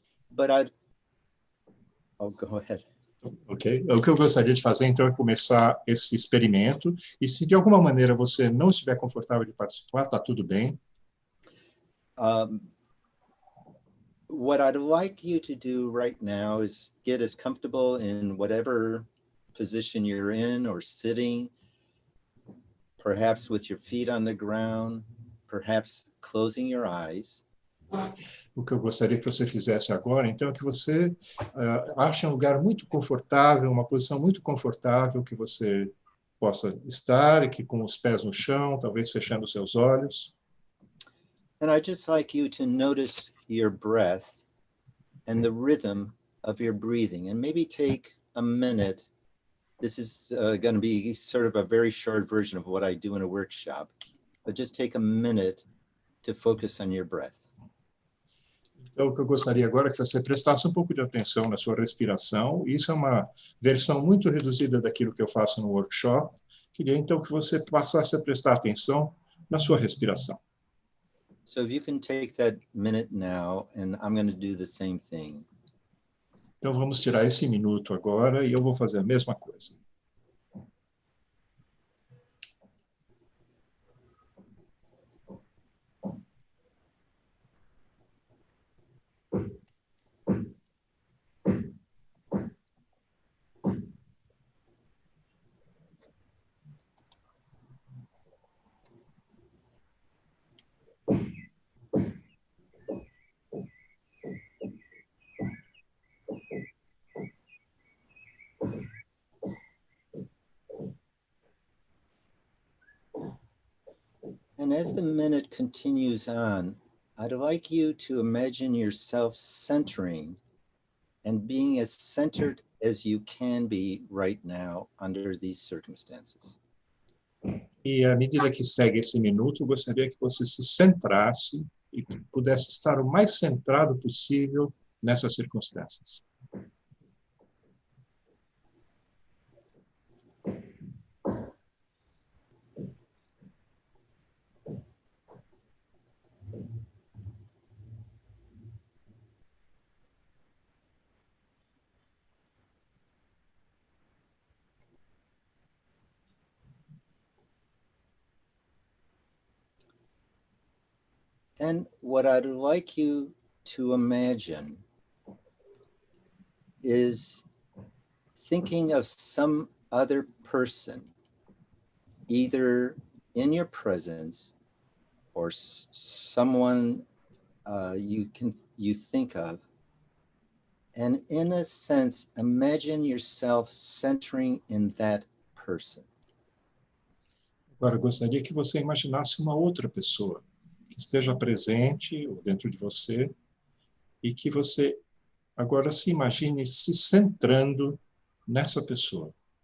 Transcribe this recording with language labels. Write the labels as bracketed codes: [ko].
[en] But oh, go ahead. Ok? [pt] O que eu gostaria de fazer, então, é começar esse experimento. E se de alguma maneira você não estiver confortável de participar, está tudo bem. [en] What I'd like you to do right now is get as comfortable in whatever position you're in or sitting, perhaps with your feet on the ground, perhaps closing your eyes. [pt] O que eu gostaria que você fizesse agora, então, é que você ache um lugar muito confortável, uma posição muito confortável, que você possa estar, e que com os pés no chão, talvez fechando os seus olhos. [en] And I'd just like you to notice your breath and the rhythm of your breathing, and maybe take a minute. This is going to be sort of a very short version of what I do in a workshop, but just take a minute to focus on your breath. [pt] Então, o que eu gostaria agora é que você prestasse um pouco de atenção na sua respiração. Isso é uma versão muito reduzida daquilo que eu faço no workshop. Queria, então, que você passasse a prestar atenção na sua respiração. [en] So if you can take that minute now, and I'm going to do the same thing. [pt] Então, vamos tirar esse minuto agora e eu vou fazer a mesma coisa. [en] And as the minute continues on, I'd like you to imagine yourself centering and being as centered as you can be right now under these circumstances. [pt] E à medida que segue esse minuto, eu gostaria que você se centrasse e pudesse estar o mais centrado possível nessas circunstâncias. [en] And what I'd like you to imagine is thinking of some other person, either in your presence or someone you think of, And in a sense, imagine yourself centering in that person. [pt] Agora, eu gostaria que você imaginasse uma outra pessoa que esteja presente ou dentro de você e que você agora se imagine se centrando nessa pessoa.